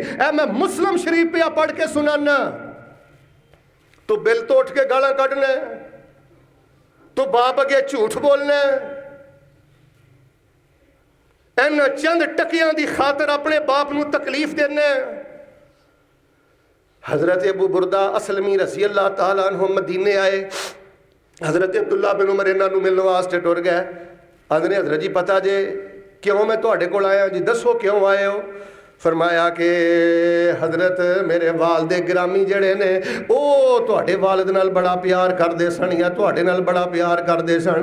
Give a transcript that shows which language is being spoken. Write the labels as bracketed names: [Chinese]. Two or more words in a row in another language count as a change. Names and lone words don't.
[Punjabi] ਐ ਮੈਂ ਮੁਸਲਿਮ ਸ਼ਰੀਫ਼ ਪੇ ਪੜ੍ਹ ਕੇ ਸੁਣਾਨਾ, ਤੂੰ ਬਿਲ ਤੋ ਉਠ ਕੇ ਗਾਲਾਂ ਕੱਢਣਾ, ਤੂੰ ਬਾਪ ਅੱਗੇ ਝੂਠ ਬੋਲਣਾ, ਇਨ੍ਹਾਂ ਚੰਦ ਟਕਿਆਂ ਦੀ ਖ਼ਾਤਰ ਅਪਣੇ ਬਾਪ ਨੂੰ ਤਕਲੀਫ਼ ਦੇਣਾ। ਹਜ਼ਰਤ ਅਬੂ ਬੁਰਦਾ ਅਸਲਮੀ [Arabic] رضي الله تعالى عنه [Punjabi] ਮਦੀਨੇ ਆਏ, ਹਜ਼ਰਤ ਅਬਦੁੱਲਾ ਬਿਨ ਉਮਰ ਇਨ੍ਹਾਂ ਨੂੰ ਮਿਲਣ ਵਾਸਤੇ ਟੁਰ ਗਏ। ਆਂਦੇ ਨੇ ਹਜ਼ਰਤ ਜੀ ਪਤਾ ਜੇ ਕਿਉਂ ਮੈਂ ਤੁਹਾਡੇ ਕੋਲ ਆਇਆ ਜੀ, ਦੱਸੋ ਕਿਉਂ ਆਏ ਹੋ? ਫਰਮਾਇਆ ਕਿ ਹਜ਼ਰਤ ਮੇਰੇ ਵਾਲਦੇ ਗਿਰਾਮੀ ਜਿਹੜੇ ਨੇ ਵੋ ਤੁਹਾਡੇ ਵਾਲਿਦ ਨਾਲ ਬੜਾ ਪਿਆਰ ਕਰਤੇ ਸਨ ਯਾ ਤੁਹਾਡੇ ਨਾਲ ਬੜਾ ਪਿਆਰ ਕਰਤੇ ਸਨ।